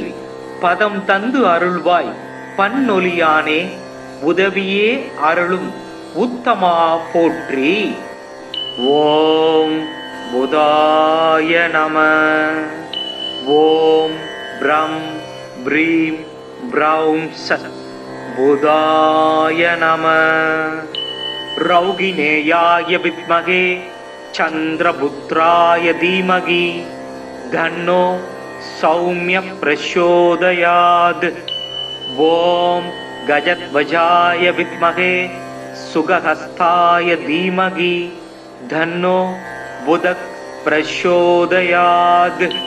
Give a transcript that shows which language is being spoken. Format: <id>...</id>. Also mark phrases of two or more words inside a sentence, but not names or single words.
<ta>பதம் தந்து அருள்வாய் பன்னொலியானே உதவியே அருளும் உத்தமா போற்றி.</ta> <sa>ॐ बुधाय नमः. ॐ ब्रां ब्रीं ब्रौं सः बुधाय नमः. रौगिणेयाय विद्महे चन्द्रपुत्राय धीमहि धन्नो सौम्य प्रचोदयात्। ॐ गजध्वजाय विद्महे सुगहस्ताय धीमहि धन्नो बुधः प्रचोदयात्।</sa>